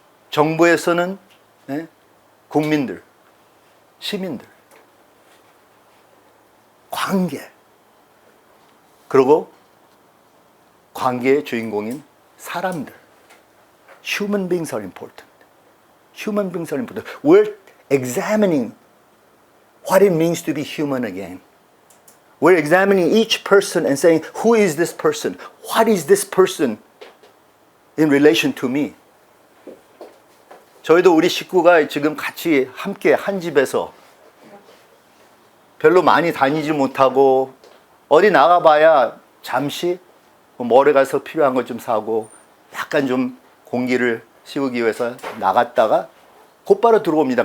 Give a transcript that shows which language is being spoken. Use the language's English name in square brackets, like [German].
[Korean] 정부에서는 국민들, 시민들, 관계, 그리고 관계의 주인공인 사람들. [English] Human beings are important. Human beings are important. We're examining what it means to be human again. We're examining each person and saying, who is this person? What is this person in relation to me? [Korean] 저희도 우리 식구가 지금 같이 함께 한 집에서 별로 많이 다니지 못하고 어디 나가봐야 잠시 멀리 가서 필요한 것 좀 사고 약간 좀 공기를 씌우기 위해서 나갔다가 곧바로 들어옵니다.